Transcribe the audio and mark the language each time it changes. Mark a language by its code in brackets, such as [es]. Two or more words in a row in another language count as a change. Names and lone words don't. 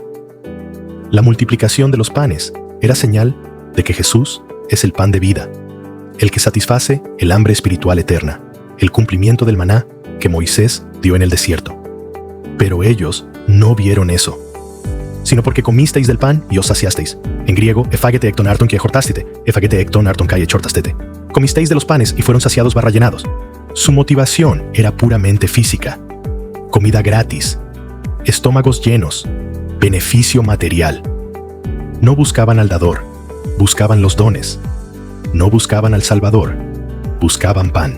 [es] La multiplicación de los panes era señal de que Jesús es el pan de vida, el que satisface el hambre espiritual eterna, el cumplimiento del maná que Moisés dio en el desierto. Pero ellos no vieron eso. sino porque comisteis del pan y os saciasteis. En griego, [el] ἐφάγετε ἐκ τῶν ἄρτων καὶ ἐχορτάσθητε, ἐφάγετε ἐκ τῶν ἄρτων καὶ ἐχορτάσθητε. [es] Comisteis de los panes y fueron saciados barra llenados. Su motivación era puramente física. Comida gratis, estómagos llenos, beneficio material. No buscaban al dador, buscaban los dones. No buscaban al Salvador, buscaban pan.